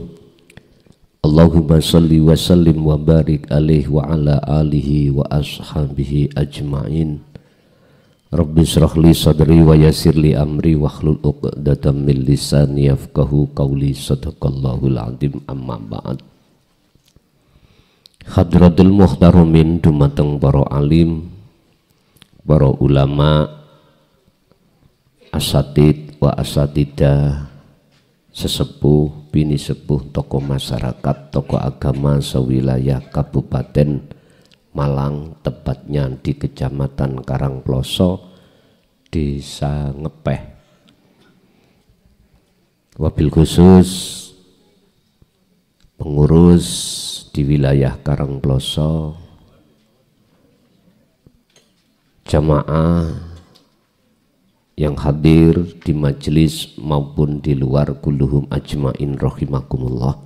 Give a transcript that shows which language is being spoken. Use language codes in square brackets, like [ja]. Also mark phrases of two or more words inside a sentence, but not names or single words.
[ar] اللهم صل وسلم وبارك عليه وعلى آله وأصحابه أجمعين. رب اشرح لي صدري ويسر لي أمري واحلل عقدة من لساني يفقهوا قولي. صدق الله العظيم. أما بعد. حضرة المحترمين [jv] dumateng para alim, para ulama, [ar] أساتيذ وأساتذة, [jv] sesepuh, bini sepuh, [id] tokoh masyarakat, tokoh agama sewilayah Kabupaten Malang, tepatnya di Kecamatan Karangploso, Desa Ngepeh. [ar] وبالخصوص [id] pengurus di wilayah Karangploso, jamaah yang hadir di majelis maupun di luar, [ar] كلهم أجمعين رحمكم الله.